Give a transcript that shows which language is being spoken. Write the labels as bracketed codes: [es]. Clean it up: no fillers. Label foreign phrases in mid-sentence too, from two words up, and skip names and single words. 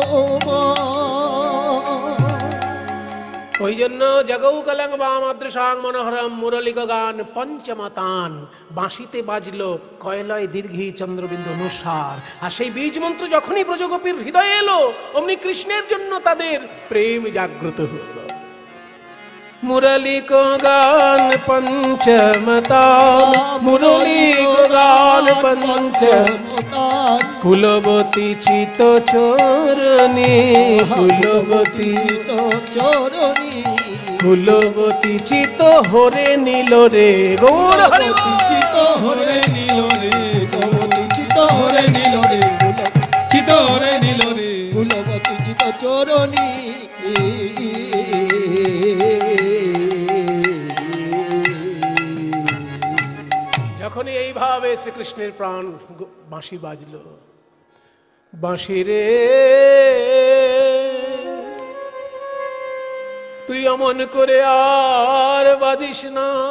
[bn] ওই জন্য [sa] জগৌ কলং বামাদৃশাং মনোহরম [bn] মুরলিক গান পঞ্চমতান, বাঁশিতে বাজলো কয়লয় দীর্ঘী চন্দ্রবিন্দু অনুসার। আর সেই বীজ মন্ত্র যখনই ব্রজগোপীর হৃদয়ে এলো, অমনি কৃষ্ণের জন্য তাদের প্রেম জাগ্রত হলো। মুরলিক গান পঞ্চমতান, মুরলিক গান পঞ্চমতান, কুলবতী চিত চরণী, কুলবতী চিত চরণী, কুলবতী চিত হরে নীল রে, গৌর হরে চিত হরে নীল রে, কুলবতী চিত হরে নীল রে, চিত হরে নীল রে, কুলবতী চিত চরণী। যখনই এইভাবে শ্রীকৃষ্ণের প্রাণ বাঁশি বাজলো, বাঁশি রে তুই অমন করে আর বাজিস না।